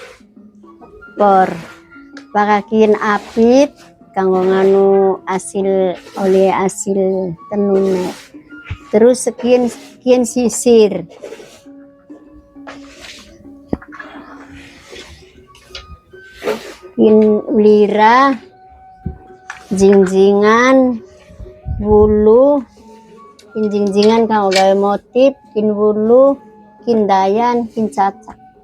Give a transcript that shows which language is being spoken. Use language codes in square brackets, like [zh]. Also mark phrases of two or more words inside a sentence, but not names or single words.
[jv] pakakin apit kanggo nganu oleh asil tenunnya. Terus kian sisir, kin lira, jingjingan, bulu, kin jingjingan kanggo gawe motif, kin bulu, kin dayan, kin cacak.